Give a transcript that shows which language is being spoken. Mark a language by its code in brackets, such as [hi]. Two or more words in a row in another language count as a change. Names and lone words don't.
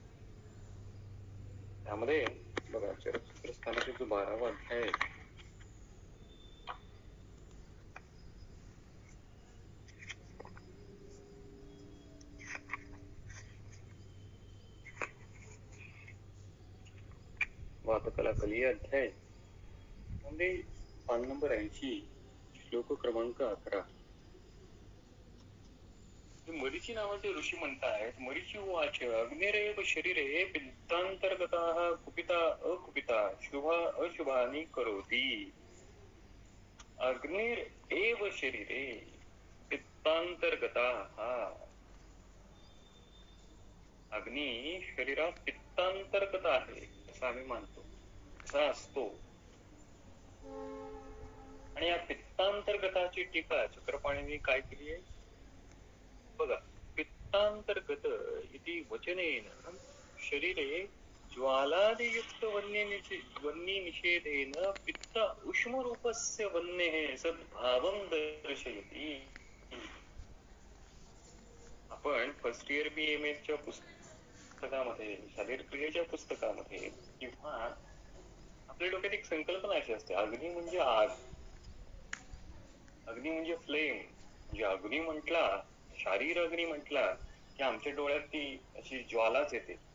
[mr] त्यामध्ये बघा, चरक सूत्रस्थानाचा जो 12वा अध्याय आहे, वातकला कली अध्याय म्हणजे पान नंबर 80, श्लोक क्रमांक 11. मरीची नावाचे ऋषी म्हणतायत, [sa] मरीची वाच अग्निरेव शरीरे पित्तांतर्गताः कुपिता अकुपिता शुभा अशुभानी करोति. अग्निर एव शरीरे पित्तांतर्गताः. [mr] अग्नी शरीरात पित्तांतर्गत आहे असं आम्ही मानतो, असा असतो. आणि या पित्तांतर्गताची टीका चक्रपाणींनी काय केली आहे बघा. [sa] पित्तांतर्गत इति वचनेन शरीरे ज्वालादियुक्त वह्नि निषेधेन पित्त उष्मरूपस्य वह्नेः सद्भावं दर्शयति. [mr] आपण [en] first year [mr] BMS च्या पुस्तकामध्ये, शारीरिक क्रियेच्या पुस्तकामध्ये किंवा आपल्या डोक्यात एक संकल्पना अशी असते, अग्नी म्हणजे आग, अग्नी म्हणजे फ्लेम. म्हणजे अग्नी म्हटला, शारीर अग्नी म्हटला की आमच्या डोळ्यात ती अशी ज्वालाच येते.